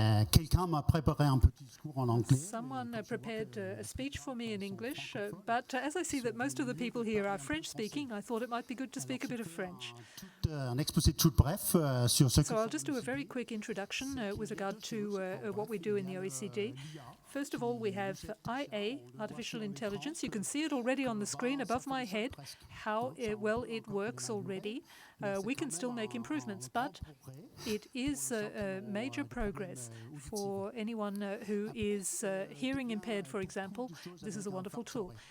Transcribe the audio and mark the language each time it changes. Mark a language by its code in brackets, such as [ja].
[fr] Quelqu'un m'a préparé un petit discours en anglais. [en] Someone prepared a speech for me in English, but as I see that most of the people here are French-speaking, I thought it might be good to speak a bit of French. [fr] Un exposé tout bref sur ce. [en] So I'll just do a very quick introduction with regard to what we do in the OECD. First of all, we have IA, artificial intelligence. You can see it already on the screen above my head, how well it works already. We can still make improvements, but it is a major progress for anyone who is hearing impaired, for example. This is a wonderful tool.